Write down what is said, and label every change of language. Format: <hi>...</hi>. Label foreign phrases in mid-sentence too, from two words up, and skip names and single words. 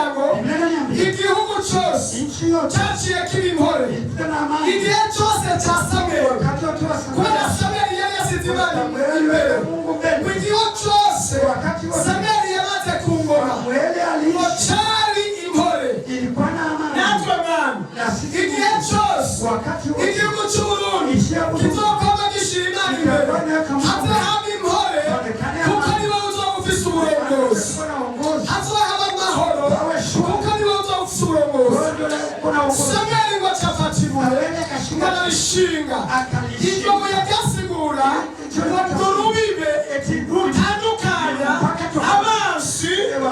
<rn>ngo igihugu cyose cyaciye kiba impore igihe cyose cya Samweli kubera Samweli yari yasize Imana imbere mu gihe cyose Samweli yamaze ku ngoma ngo cyari impore natwe mwami igihe cyose igihugu cy'Uburundi kizokoma gishira Imana imbere haze haba impore kuko nibo uzoba ufise uburongozi hazoba haba amahoro kuko nibo uzoba ufise uburongozi Samweli ngo cyafata ibuye ngo ararishinga iryo buye ryasigura ngo urubibe rutandukanya abansi</rn>